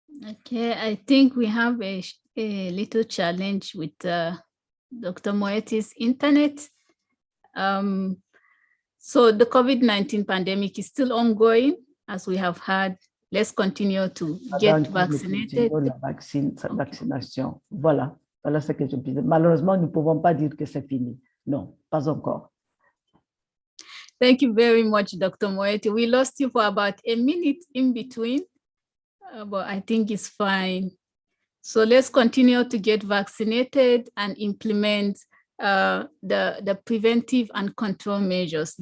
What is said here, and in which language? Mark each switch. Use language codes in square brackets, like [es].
[en] Okay, I think we have a little challenge with Dr. Moeti's internet. So the COVID-19 pandemic is still ongoing, as we have heard. Let's continue to get vaccinated. [fr] La vaccination. Voilà, voilà ce que je disais. Malheureusement, nous ne pouvons pas dire que c'est fini. Non, pas encore. [en] Thank you very much, Dr. Moeti. We lost you for about a minute in between, but I think it's fine. So let's continue to get vaccinated and implement the preventive and control measures.